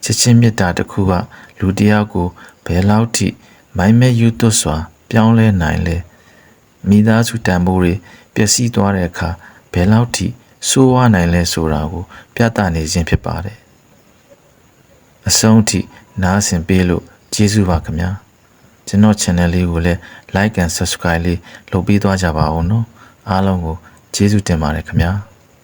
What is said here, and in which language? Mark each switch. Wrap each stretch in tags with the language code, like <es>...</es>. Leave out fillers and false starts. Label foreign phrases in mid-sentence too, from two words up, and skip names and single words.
<my>စ်ချင်းမေတ္တာတစ်ခုကလူတစ်ယောက်ကိုဘယ်လောက်ထိမိုင်းမဲယူသွတ်စွာပြောင်းလဲနိုင်လဲမိသားစုတန်ဖိုးတွေပျက်စီးသွားတဲ့အခါဘယ်လောက်ထိဆိုးဝါးနိုင်လဲဆိုတာကိုပြသနေခြင်းဖြစ်ပါတယ်။အဆုံးထိနားဆင်ပေးလို့ကျေကျေးဇူးပါခင်ဗျာကျွန်တော် channel လေးကိုလည်း</my> <en>like and subscribe</en> <my>လေးလုပ်ပေးသွားကြပါဦးနော်အားလုံးကိုကျေးဇူးတင်ပါတယ်ခင်ဗျာ</my>